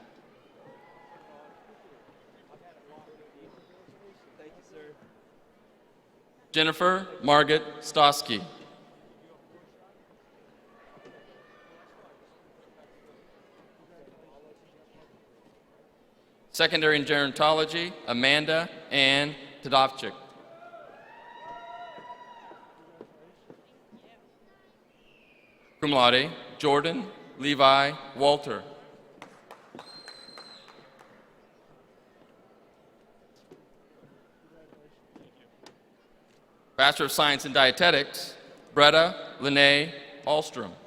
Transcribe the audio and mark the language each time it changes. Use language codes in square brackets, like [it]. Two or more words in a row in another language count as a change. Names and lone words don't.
[en] Jennifer Margaret Stosky. Secondary in Gerontology, Amanda Ann Tadovchik. [la] Cum laude, [en] Jordan Levi Walter. Bachelor of Science in Dietetics, Bretta Lene Ahlstrom.